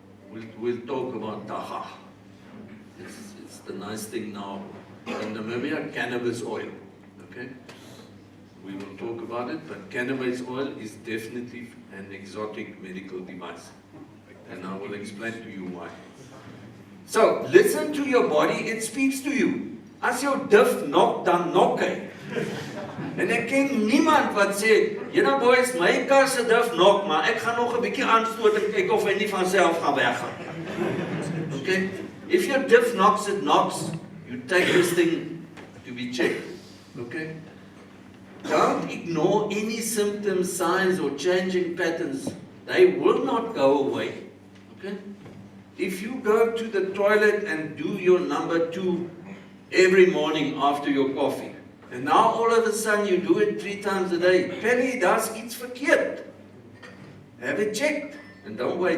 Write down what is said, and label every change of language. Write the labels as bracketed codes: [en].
[en] We'll talk about taha. It's the nice thing now in Namibia, cannabis oil. Okay? We will talk about it, but cannabis oil is definitely an exotic medical device. And I will explain to you why. So, listen to your body, it speaks to you. [af] As jou dif nok, dan nok hy. En ek ken niemand wat sê, julle boys, my kar se dif nok, maar ek gaan nog 'n bietjie aanstoot en kyk of hy nie van self gaan weggaan. [en] Okay? If your diff knocks, it knocks. You take this thing to be checked. Okay? Don't ignore any symptoms, signs, or changing patterns. They will not go away. Okay? If you go to the toilet and do your number 2 every morning after your coffee, and now all of a sudden you do it 3 times a day, Penny, that's [af] iets verkeerd. [en] Have it checked. And don't wait.